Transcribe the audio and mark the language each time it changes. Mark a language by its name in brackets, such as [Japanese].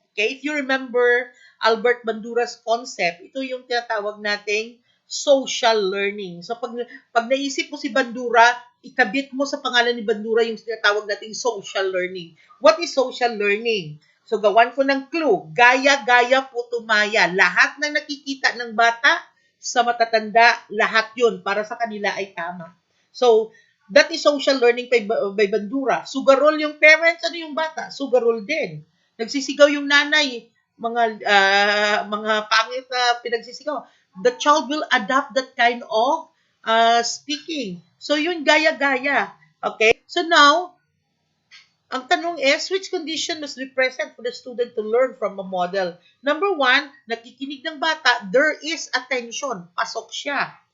[English] Okay, if you remember Albert Bandura's concept, [Filipino] ito yung tinatawag nating [English] social learning. [Filipino] So pag naisip mo si Bandura, ikabit mo sa pangalan ni Bandura yung tinatawag nating social learning. [English] What is social learning? [Filipino] So gawan ko ng clue, gaya-gaya putumaya. Lahat ng nakikita ng bata sa matatanda, lahat yun para sa kanila ay tama. [English] So, that is social learning by Bandura. [Filipino] Sugarol yung parents, ano yung bata? Sugarol din. Nagsisigaw yung nanay, mga pangit na pinagsisigaw. [English] The child will adopt that kind of speaking. [Filipino] So, yun gaya-gaya. [English] Okay? So, now, [Filipino] ang tanong [English] is, which condition must be present for the student to learn from a model? [Filipino] Number one, nakikinig ng bata, [English] there is attention. [Filipino] Pasok siya.